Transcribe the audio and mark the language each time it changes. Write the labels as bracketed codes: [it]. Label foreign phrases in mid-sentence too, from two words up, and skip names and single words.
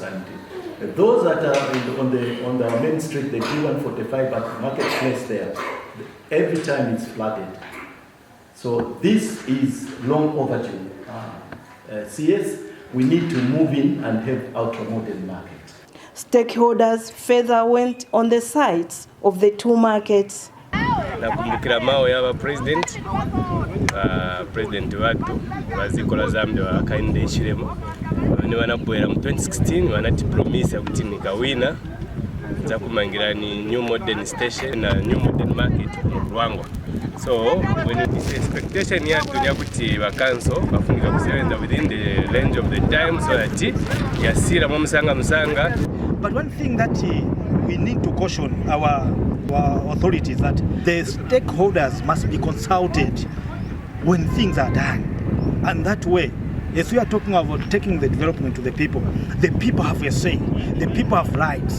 [en] And those that are on the main street, the P145 at Marketplace there, every time it's flooded. So this is long overdue. CS, we need to move in and have ultra-modern market. Stakeholders further went on the sites of the two markets. [ny] Nakumbukira mao yaba president watu bazikola Zambia wakainde ishiremo ni wanabwera mu 2016 wanati promise kuti nikawina za kumangira ni [en] new modern station [ny] na [en] new modern market [ny] mu Luangwa. [en] So when it is expectation [ny] yatu ni kuti ba council bafunika kusebenza [en] within the range of the time so that [ny] yasira mu musanga. [en] But one thing that we need to caution our authorities that the stakeholders must be consulted when things are done. And that way, if we are talking about taking the development to the people have a say, the people have rights.